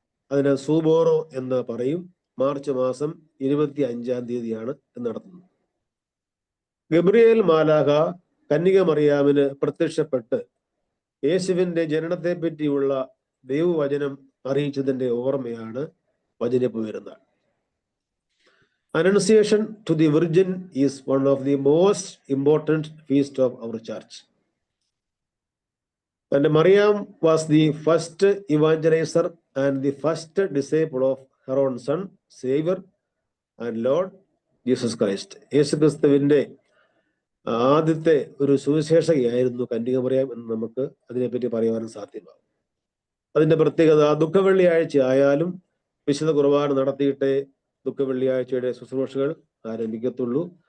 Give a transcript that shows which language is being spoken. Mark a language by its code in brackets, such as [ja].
[ml] അതിന് സൂബോറോ എന്ന് പറയും. മാർച്ച് മാസം 25-ാം തീയതിയാണ് നടത്തുന്നത്. ഗബ്രിയേൽ മാലാഖ കന്യക മറിയാമിന് പ്രത്യക്ഷപ്പെട്ട് യേശുവിന്റെ ജനനത്തെ പറ്റിയുള്ള ദൈവവചനം അറിയിച്ചതിന്റെ ഓർമ്മയാണ് വചനിപ്പ് പെരുന്നാൾ. [en] Annunciation to the Virgin is one of the most important feast of our church. And Mariam was the first evangelizer and the first disciple of her own son, Savior and Lord Jesus Christ. [ml] യേശു ക്രിസ്തുവിന്റെ ആദ്യത്തെ ഒരു സുവിശേഷകയായിരുന്നു കന്യക മറിയാം എന്ന് നമുക്ക് അതിനെപ്പറ്റി പറയുവാനും സാധ്യമാകും. അതിന്റെ പ്രത്യേകത ദുഃഖവെള്ളിയാഴ്ച ആയാലും വിശുദ്ധ കുർബാന നടത്തിയിട്ടേ ദുഃഖവെള്ളിയാഴ്ചയുടെ ശുശ്രൂഷകൾ ആരംഭിക്കത്തുള്ളൂ.